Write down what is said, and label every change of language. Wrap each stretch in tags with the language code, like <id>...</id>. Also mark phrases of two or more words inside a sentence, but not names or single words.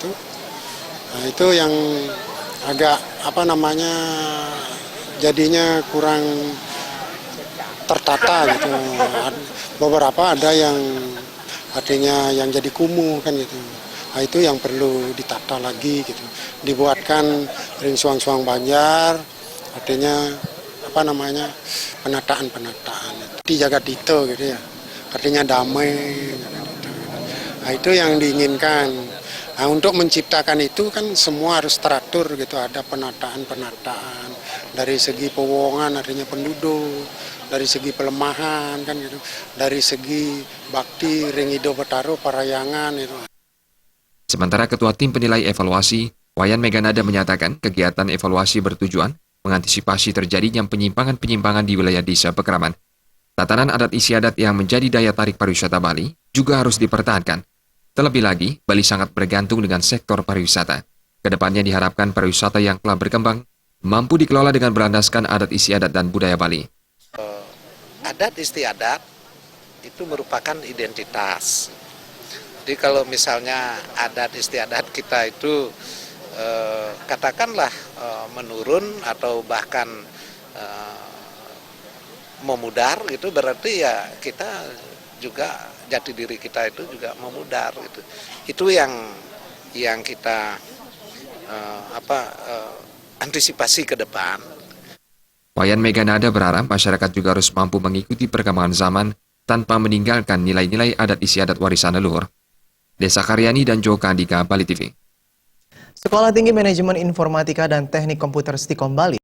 <id>Nah, itu yang agak jadinya kurang tertata gitu. Beberapa ada yang artinya yang jadi kumuh kan gitu. Nah, itu yang perlu ditata lagi gitu. Dibuatkan</id> <ban>ring suang-suang</ban> <id>banjar, artinya penataan itu. Dijaga dito gitu ya. Artinya damai gitu. Nah, itu yang diinginkan. Nah, untuk menciptakan itu kan semua harus teratur gitu, ada penataan dari segi pewongan artinya penduduk, dari segi pelemahan kan gitu, dari segi bakti,</id> <ban>ringido betaro,</ban> <id>parayangan itu. Sementara Ketua Tim Penilai Evaluasi, Wayan Meganada menyatakan kegiatan evaluasi bertujuan mengantisipasi terjadinya penyimpangan-penyimpangan di wilayah Desa Pekraman. Tatanan adat istiadat yang menjadi daya tarik pariwisata Bali juga harus dipertahankan. Terlebih lagi, Bali sangat bergantung dengan sektor pariwisata. Kedepannya diharapkan pariwisata yang telah berkembang mampu dikelola dengan berlandaskan adat istiadat dan budaya Bali. Adat istiadat itu merupakan identitas. Jadi kalau misalnya adat istiadat kita itu katakanlah menurun atau bahkan memudar, itu berarti ya kita juga jati diri kita itu juga memudar gitu. Itu yang kita antisipasi ke depan. Wayan Meganada berharap masyarakat juga harus mampu mengikuti perkembangan zaman tanpa meninggalkan nilai-nilai adat istiadat warisan leluhur. Desa Karyani dan Joko Andika, Bali TV. Sekolah Tinggi Manajemen Informatika dan Teknik Komputer Stikom Bali</id>